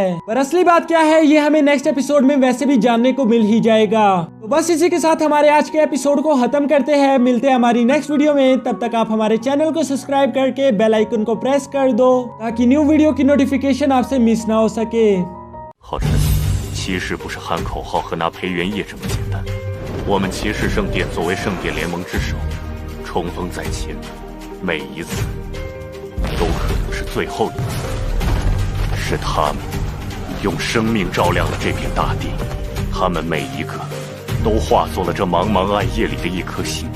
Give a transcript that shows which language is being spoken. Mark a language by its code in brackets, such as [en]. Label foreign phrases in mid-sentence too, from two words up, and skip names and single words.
[hi] पर असली बात क्या है ये हमें [en] next episode [hi] में वैसे भी जानने को मिल ही जाएगा। तो बस इसी के साथ हमारे आज के एपिसोड को खत्म करते हैं। मिलते हैं हमारी [en] next video [hi] में, तब तक आप हमारे चैनल को सब्सक्राइब करके [en] bell icon [hi] को प्रेस कर दो ताकि [en] new video [hi] की नोटिफिकेशन आपसे मिस ना हो सके। [zh] 好神，骑士不是喊口号和拿培元液这么简单。我们骑士圣殿作为圣殿联盟之首，冲锋在前，每一次都可能是最后一次。是他们用生命照亮了这片大地，他们每一个都化作了这茫茫暗夜里的一颗星。